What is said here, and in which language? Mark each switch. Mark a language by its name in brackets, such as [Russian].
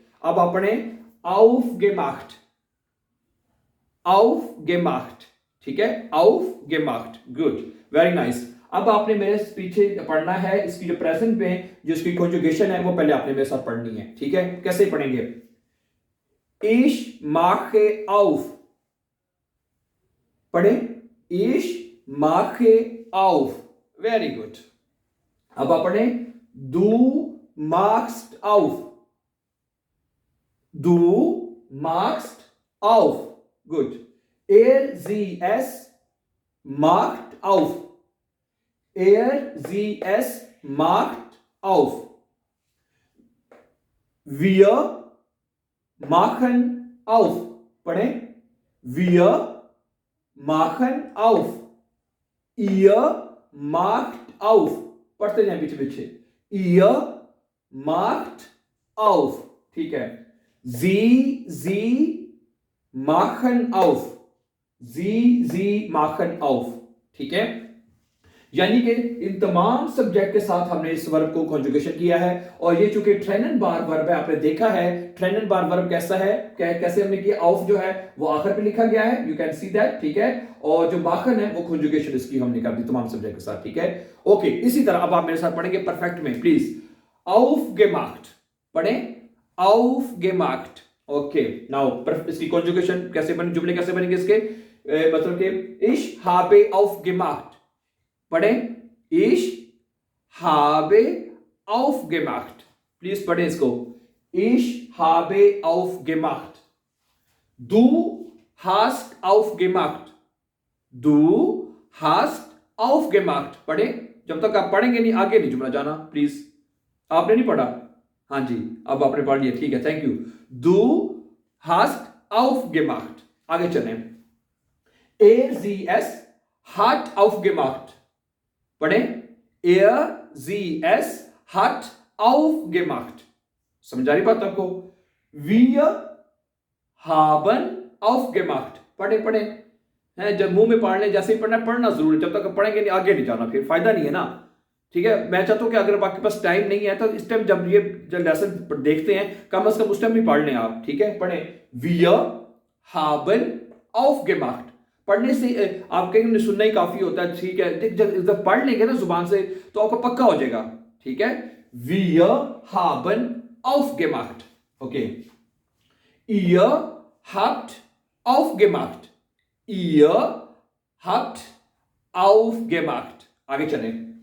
[Hindi] अब आप पढ़े [German] aufgemacht, aufgemacht, [Hindi] ठीक है, [German] aufgemacht, [Hindi] गुड, वेरी नाइस। अब आपने मेरे पीछे पढ़ना है इसकी जो प्रेजेंट में जो इसकी कॉन्जुगेशन है वो पहले आपने मेरे साथ पढ़नी है। ठीक है, कैसे पढ़ेंगे? [German] ich mache auf, [Hindi] पढ़े [German] ich mache auf, [English] Very good. [Hindi] अब आप पढ़े [German] du machst auf, du machst auf, गुड। sie es macht auf, sie es macht auf, wir machen auf, [Hindi] पढ़े [German] wir machen auf, ihr macht auf, [Hindi] पढ़ते जाए पीछे पीछे, [German] ihr macht auf, [Hindi] ठीक है। [German] sie machen auf, sie machen auf, [Hindi] ठीक है। यानी कि इन तमाम सब्जेक्ट के साथ हमने इस वर्ब को कॉन्जुगेशन किया है। और ये चूंकि ट्रेनन बार वर्ब है, आपने देखा है ट्रेनन बार वर्ब कैसा है, कैसे हमने किया। ऑफ जो है वो आखिर पे लिखा गया है, [English] You can see that. [Hindi] ठीक है, और जो माखन है वो कॉन्जुगेशन इसकी हमने कर दी तमाम सब्जेक्ट के साथ। ठीक है, ओके। इसी तरह अब आप मेरे साथ पढ़ेंगे परफेक्ट में, प्लीज। [German] aufgemacht, [Hindi] पढ़े aufgemacht, ओके। नाउ इसकी कॉन्जुगेशन कैसे बने, जुमले कैसे बनेंगे इसके? मतलब कि [German] ich habe aufgemacht, [Hindi] पढ़े ich habe aufgemacht, प्लीज पढ़े इसको। [German] ich habe aufgemacht, du hast aufgemacht, du hast aufgemacht, [Hindi] पढ़े। जब तक आप पढ़ेंगे नहीं आगे नहीं जुमला जाना, प्लीज। आपने नहीं पढ़ा? हाँ जी, अब आपने पढ़ लिया, ठीक है, thank you. [German] du hast aufgemacht, [Hindi] आगे चलें। [German] sie es hat aufgemacht, [Hindi] पढ़े [German] sie es hat aufgemacht, [Hindi] समझ आ रही बात आपको? [German] wir haben aufgemacht, [Hindi] पढ़े पढ़े हैं, जब मुंह में पढ़ लें जैसे ही पढ़ना पढ़ना जरूर, जब तक पढ़ेंगे नहीं आगे नहीं जाना, फिर फायदा नहीं है ना। ठीक है, मैं चाहता हूं कि अगर आपके पास टाइम नहीं है तो इस टाइम जब ये लेसन देखते हैं कम से कम उस टाइम भी पढ़ लें आप। ठीक है, पढ़े [German] wir haben aufgemacht, [Hindi] पढ़ने से आप कहीं सुनना ही काफी होता है। ठीक है, जब पढ़ लेंगे ना जुबान से तो आपको पक्का हो जाएगा। ठीक है, [German] wir haben aufgemacht, ओके। ihr habt aufgemacht, ihr habt aufgemacht, [Hindi] आगे चलें।